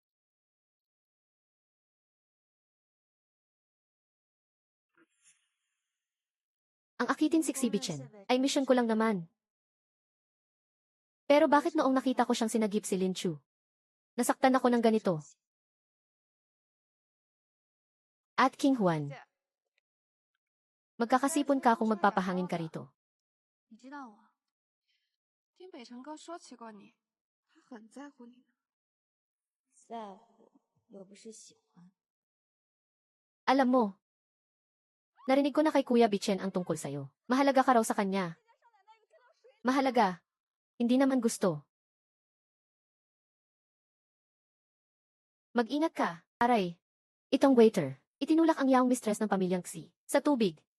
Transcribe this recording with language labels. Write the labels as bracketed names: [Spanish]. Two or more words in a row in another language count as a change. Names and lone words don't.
[Filipino] Ang akitin si Bichen ay mission ko lang naman. Pero bakit noong nakita ko siyang sinagip si Lin Chu? Nasaktan ako ng ganito. At King Juan. Magkakasipon ka kung magpapahangin ka rito. [Chinese] 你知道啊，听北辰哥说起过你，他很在乎你的。在乎又不是喜欢。 [Filipino] Alam mo, narinig ko na kay Kuya Bichen ang tungkol sa'yo. Mahalaga ka raw sa kanya. Mahalaga. Hindi naman gusto. Mag-ingat ka, aray. Itong waiter, itinulak ang [English] young mistress [Filipino] ng pamilyang Xi sa tubig.